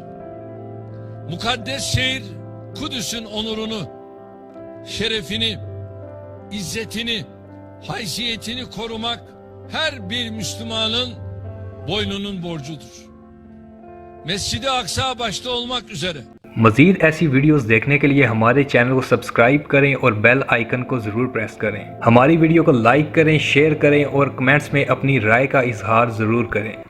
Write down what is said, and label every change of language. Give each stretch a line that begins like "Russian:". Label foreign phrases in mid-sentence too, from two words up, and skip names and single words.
Turkish: Mukaddes şehir Kudüs'ün onurunu, şerefini, izzetini, haysiyetini korumak her bir Müslümanın boynunun borcudur. Mescid-i Aksa başta olmak üzere
Hindi: मज़ीद ऐसी वीडियोस देखने के लिए हमारे चैनल को सब्सक्राइब करें और
English: bell icon
Hindi: को ज़रूर प्रेस करें। हमारी वीडियो को लाइक करें, शेयर करें और कमेंट्स में अपनी राय का इजहार ज़रूर करें।